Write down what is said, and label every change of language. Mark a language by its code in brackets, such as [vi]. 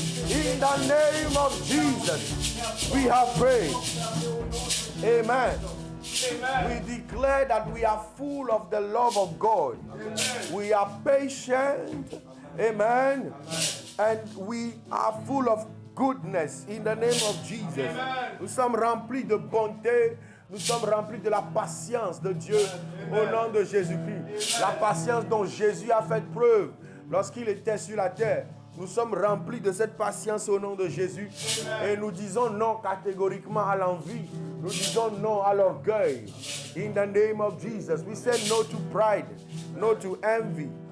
[en] In the name of Jesus, we have prayed. Amen. Amen. We declare that we are full of the love of God. Amen. We are patient. Amen. And we are full of goodness in the name of Jesus. Amen. [fr] Nous sommes remplis de bonté. Nous sommes remplis de la patience de Dieu. Amen. Au nom de Jésus-Christ. La patience dont Jésus a fait preuve lorsqu'il était sur la terre. Nous sommes remplis de cette patience au nom de Jésus. Amen. Et nous disons non catégoriquement à l'envie. Nous disons non à l'orgueil. [en] In the name of Jesus. We say no to pride, no to envy.